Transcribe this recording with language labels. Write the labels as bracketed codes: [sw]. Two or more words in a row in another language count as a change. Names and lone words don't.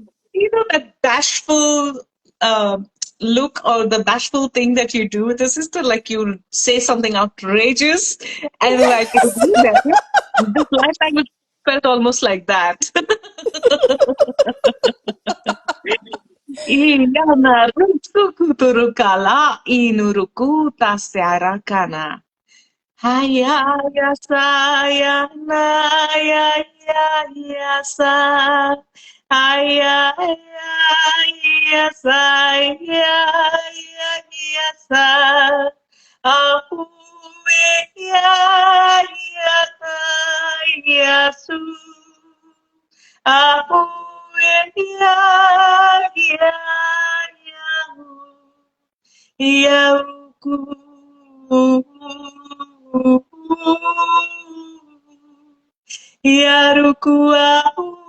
[en] That bashful look or the bashful thing that you do with the sister, like you say something outrageous and like it'll be there. This light language felt almost like that. Iyana rusuku turukala inuruku tasyarakana. Haya ya saya na ya ya sa. Haya ya saya ya sa. Ahuwe ya su. Ahuwe ya Yaruku. Yarukua.